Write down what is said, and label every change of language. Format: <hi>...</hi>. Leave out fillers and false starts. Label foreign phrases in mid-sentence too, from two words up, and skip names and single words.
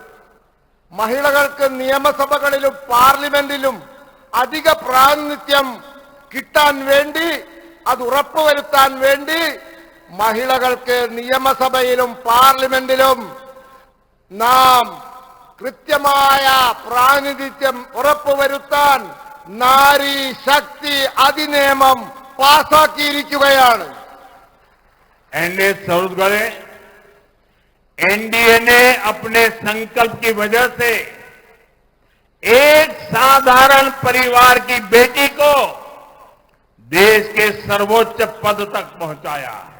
<ml>മഹിളകൾക്ക് നിയമസഭകളിലും പാർലമെന്റിലും അധിക പ്രാതിനിധ്യം കിട്ടാൻ വേണ്ടി, അത് ഉറപ്പുവരുത്താൻ വേണ്ടി മഹിളകൾക്ക് നിയമസഭയിലും പാർലമെന്റിലും നാം കൃത്യമായ പ്രാതിനിധ്യം ഉറപ്പുവരുത്താൻ നാരി ശക്തി അധിനിയമം പാസാക്കിയിരിക്കുകയാണ്.</ml> <hi>एनडीए ने अपने संकल्प की वजह से एक साधारण परिवार की बेटी को देश के सर्वोच्च पद तक पहुंचाया है।</hi>